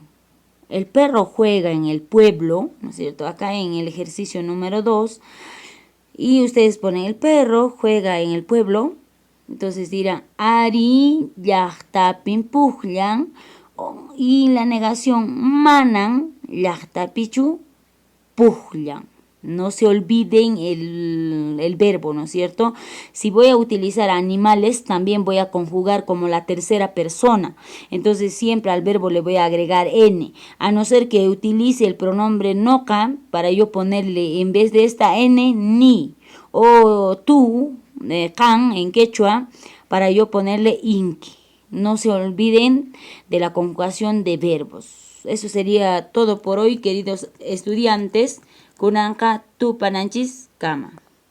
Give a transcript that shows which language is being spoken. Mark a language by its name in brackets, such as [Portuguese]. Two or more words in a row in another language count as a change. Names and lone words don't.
[Spanish] El perro juega en el pueblo, ¿no es cierto? Acá en el ejercicio número 2. Y ustedes ponen el perro juega en el pueblo. Entonces dirán, [Quechua] ari llaqtapin pukllan. [Spanish] Y la negación, [Quechua] manan llaqtapichu pukllan. [Spanish] No se olviden el verbo, ¿no es cierto? Si voy a utilizar animales, también voy a conjugar como la tercera persona. Entonces siempre al verbo le voy a agregar n. A no ser que utilice el pronombre noca para yo ponerle en vez de esta n, ni. O tú, can en quechua, para yo ponerle inki. No se olviden de la conjugación de verbos. Eso sería todo por hoy, queridos estudiantes. [Quechua] Kunanka tupananchis kama.